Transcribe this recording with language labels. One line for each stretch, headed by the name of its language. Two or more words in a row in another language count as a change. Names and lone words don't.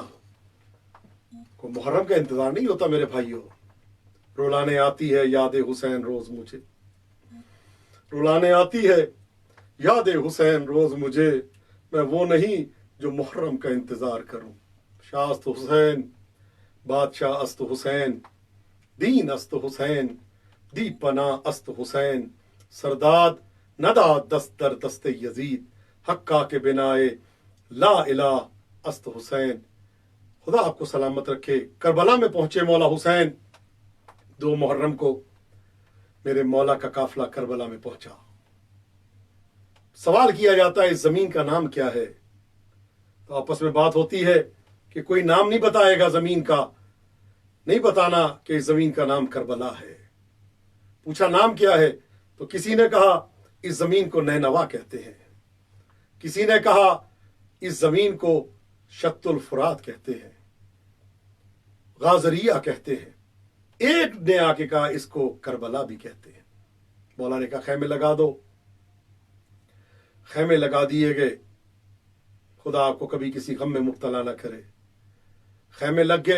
Urdu: کو محرم کا انتظار نہیں ہوتا میرے بھائیوں. رلانے آتی ہے یاد حسین روز مجھے، رلانے آتی ہے یاد حسین روز مجھے، میں وہ نہیں جو محرم کا انتظار کروں.
Persian: شاہ است حسین، بادشاہ است حسین، دین است حسین، دی پناہ است حسین، سرداد نداد دست در دست یزید، حقا کے بنائے لا الہ است حسین.
Urdu: خدا آپ کو سلامت رکھے. کربلا میں پہنچے مولا حسین. 2 محرم کو میرے مولا کا قافلہ کربلا میں پہنچا. سوال کیا جاتا ہے اس زمین کا نام کیا ہے، تو آپس میں بات ہوتی ہے کہ کوئی نام نہیں بتائے گا زمین کا، نہیں بتانا کہ اس زمین کا نام کربلا ہے. پوچھا نام کیا ہے، تو کسی نے کہا اس زمین کو نینوا کہتے ہیں، کسی نے کہا اس زمین کو شط الفرات کہتے ہیں، غازریہ کہتے ہیں. ایک نے آ کے کہا اس کو کربلا بھی کہتے ہیں. مولا نے کہا خیمے لگا دو. خیمے لگا دیے گئے. خدا آپ کو کبھی کسی غم میں مبتلا نہ کرے. خیمے لگ گئے.